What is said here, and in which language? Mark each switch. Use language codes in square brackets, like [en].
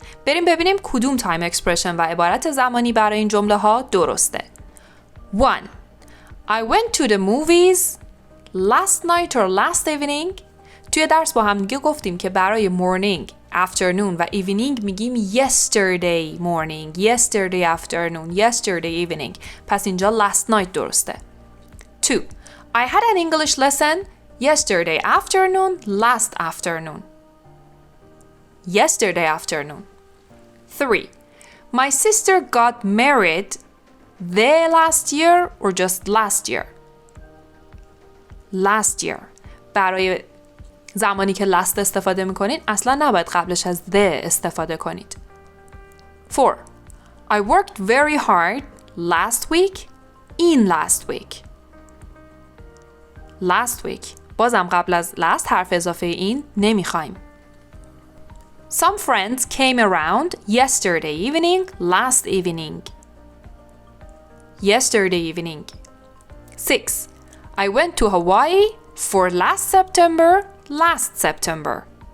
[fa] بریم ببینیم کدوم time expression و عبارت زمانی برای این جمله ها درسته. 1. [en] I went to the movies last night or last evening. [fa] توی درس با هم دیگه گفتیم که برای [en] morning afternoon و evening میگیم yesterday morning, yesterday afternoon, yesterday evening. [fa] پس اینجا last night درسته. 2. [en] I had an English lesson yesterday afternoon, last afternoon. Yesterday afternoon. 3. My sister got married the last year or just last year? Last year. [fa] برای زمانی که last استفاده میکنید اصلا نباید قبلش از the استفاده کنید. 4. [en] I worked very hard last week in last week. Last week. [fa] بازم قبل از last حرف اضافه این نمیخوایم. [en] Some friends came around yesterday evening, last evening. Yesterday evening. 6. I went to Hawaii for last September, last September.